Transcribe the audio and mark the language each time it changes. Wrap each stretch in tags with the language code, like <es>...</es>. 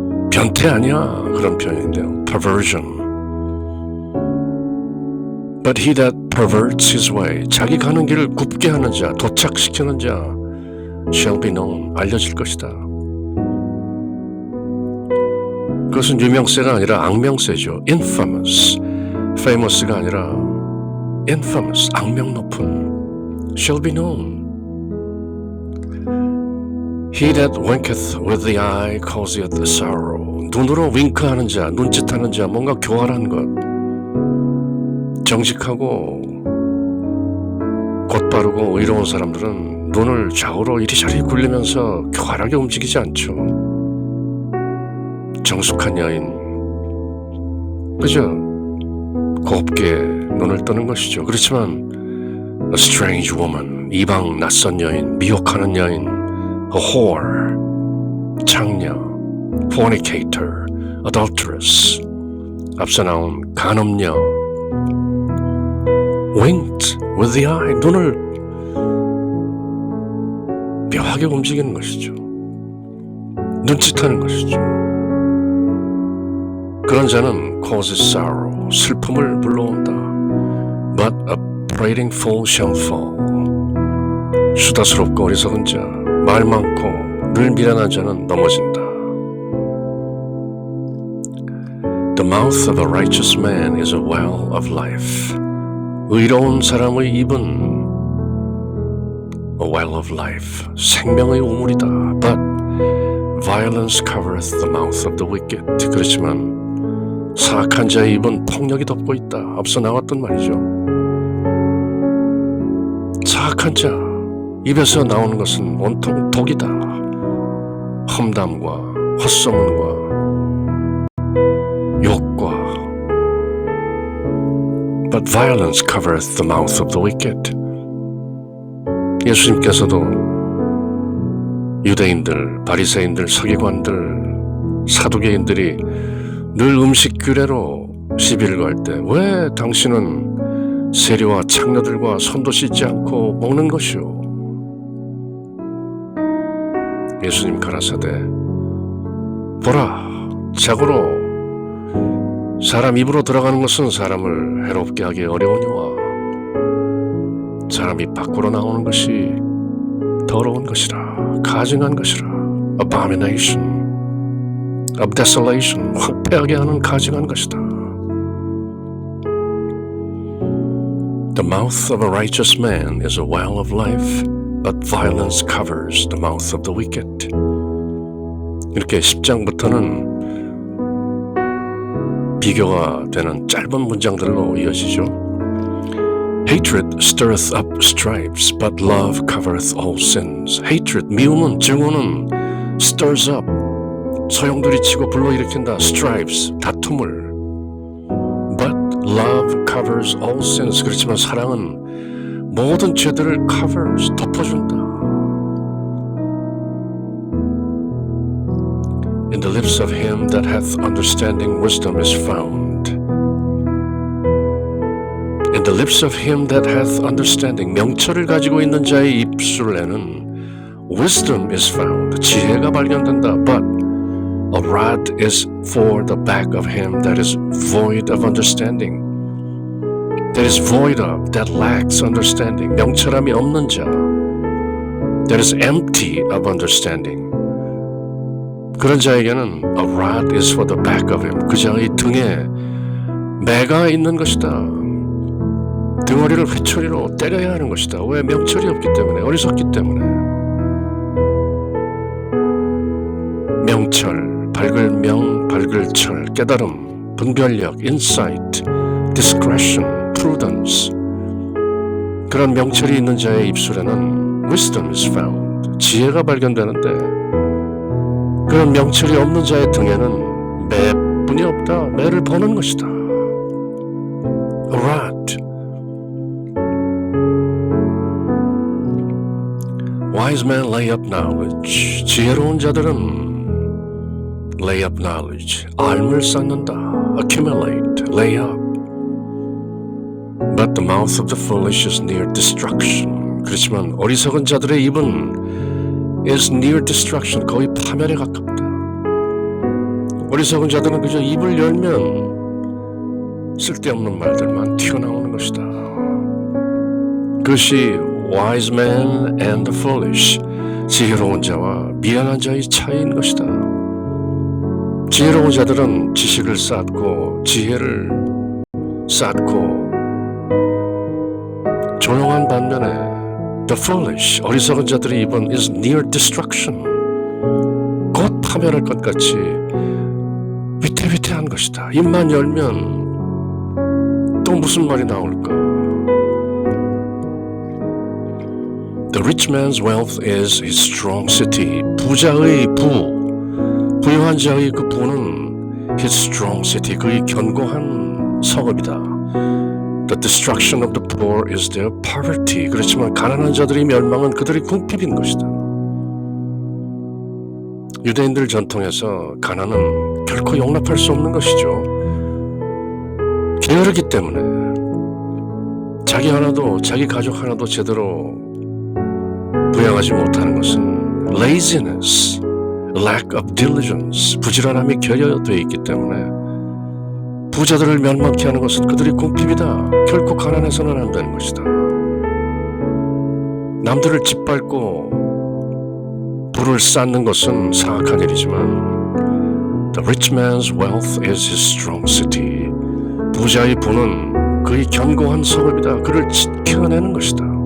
<ko>변태 아니야, 그런 표현인데요. perversion.</ko> <en>But he that perverts his way,</en> <ko>자기 가는 길을 굽게 하는 자, 도착시키는 자,</ko> <en>shall be known,</en> <ko>알려질 것이다. 그것은 유명세가 아니라 악명세죠.</ko> <en>infamous, famous가</en> <ko>아니라</ko> <en>infamous,</en> <ko>악명 높은,</ko> <en>shall be known. He that winketh with the eye causeth sorrow.</en> <ko>눈으로 윙크하는 자, 눈짓하는 자, 뭔가 교활한 것, 정직하고 곧바르고 의로운 사람들은 눈을 좌우로 이리저리 굴리면서 교활하게 움직이지 않죠. 정숙한 여인, 그저 곱게 눈을 뜨는 것이죠. 그렇지만</ko> <en>a strange woman,</en> <ko>이방 낯선 여인, 미혹하는 여인, a whore, 창녀, fornicator, adulteress, 앞서 나온 간음녀,</ko> <en>winked with the eye,</en> <ko>눈을 묘하게 움직이는 것이죠. 눈짓하는 것이죠. 그런 자는</ko> <en>causes sorrow,</en> <ko>슬픔을 불러온다.</ko> <en>But a prating fool shall fall.</en> <ko>수다스럽고 어리석은 자, 말 많고 늘 미련한 자는 넘어진다.</ko> <en>The mouth of a righteous man is a well of life.</en> <ko>의로운 사람의 입은</ko> <en>a well of life,</en> <ko>생명의 우물이다.</ko> <en>But violence covereth the mouth of the wicked.</en> <ko>그렇지만 사악한 자의 입은 폭력이 덮고 있다. 앞서 나왔던 말이죠. 사악한 자 입에서 나오는 것은 온통 독이다. 험담과 헛소문과 욕과.</ko> <en>But violence covereth the mouth of the wicked.</en> <ko>예수님께서도 유대인들, 바리새인들, 서기관들, 사두개인들이 늘 음식 규례로 시비를 걸 때 왜 당신은 세리와 창녀들과 손도 씻지 않고 먹는 것이오? 예수님 가라사대 보라, 자고로 사람 입으로 들어가는 것은 사람을 해롭게 하기 어려우니와 사람 입 밖으로 나오는 것이 더러운 것이라, 가증한 것이라,</ko> <en>abomination of desolation,</en> <ko>황폐하게 하는 가증한 것이다.</ko> <en>The mouth of a righteous man is a well of life, but violence covers the mouth of the wicked.</en> <ko>이렇게 10장부터는 비교가 되는 짧은 문장들로 이어지죠.</ko> <en>Hatred stirreth up stripes, but love covereth all sins.</en> <ko>Hatred, 미움은, 증오는</ko> <en>stirs up,</en> <ko>소용돌이 치고 불러일으킨다. stripes, 다툼을.</ko> <en>But love covers all sins.</en> <ko>그렇지만 사랑은 모든 죄들을 covers, 덮어준다.</ko> <en>In the lips of him that hath understanding wisdom is found. In the lips of him that hath understanding,</en> <ko>명철을 가지고 있는 자의 입술에는</ko> <en>wisdom is found,</en> <ko>지혜가 발견된다.</ko> <en>But a rod is for the back of him that is void of understanding. That is void of, that lacks understanding.</en> <ko>명철함이 없는 자.</ko> <en>That is empty of understanding.</en> <ko>그런 자에게는</ko> <en>a rod is for the back of him.</en> <ko>그 자의 등에 매가 있는 것이다. 등어리를 회초리로 때려야 하는 것이다. 왜? 명철이 없기 때문에, 어리석기 때문에. 명철, 밝을 명, 밝을 철, 깨달음, 분별력, insight, discretion, prudence. 그런 명철이 있는 자의 입술에는</ko> <en>wisdom is found,</en> <ko>지혜가 발견되는데, 그런 명철이 없는 자의 등에는 매뿐이 없다. 매를 버는 것이다.</ko> <en>A rod. Wise men lay up knowledge.</en> <ko>지혜로운 자들은</ko> <en>lay up knowledge.</en> <ko>알을 쌓는다.</ko> <en>Accumulate, lay up. But the mouth of the foolish is near destruction.</en> <ko>그렇지만 어리석은 자들의 입은</ko> <en>is near destruction.</en> <ko>거의 파멸에 가깝다. 어리석은 자들은 그저 입을 열면 쓸데없는 말들만 튀어나오는 것이다. 그것이</ko> <en>wise man and the foolish,</en> <ko>지혜로운 자와 미련한 자의 차이인 것이다. 지혜로운 자들은 지식을 쌓고 지혜를 쌓고 조용한 반면에</ko> <en>the foolish,</en> <ko>어리석은 자들의 입은</ko> <en>is near destruction,</en> <ko>곧 파멸할 것 같이 위태위태한 것이다. 입만 열면 또 무슨 말이 나올까?</ko> <en>The rich man's wealth is his strong city.</en> <ko>부자의 부유한 자의 그 부는</ko> <en>his strong city,</en> <ko>그의 견고한 성읍이다.</ko> <en>The destruction of the poor is their poverty.</en> <ko>그렇지만 가난한 자들의 멸망은 그들의 궁핍인 것이다. 유대인들 전통에서 가난은 결코 용납할 수 없는 것이죠. 게으르기 때문에 자기 하나도, 자기 가족 하나도 제대로 부양하지 못하는 것은</ko> <en>laziness, lack of diligence,</en> <ko>부지런함이 결여되어 있기 때문에 부자들을 멸망케 하는 것은 그들의 궁핍이다. 결코 가난해서는 안 되는 것이다. 남들을 짓밟고 부를 쌓는 것은 사악한 일이지만</ko> <en>the rich man's wealth is his strong city.</en> <ko>부자의 부는 그의 견고한 성읍이다. 그를 지켜내는 것이다.</ko>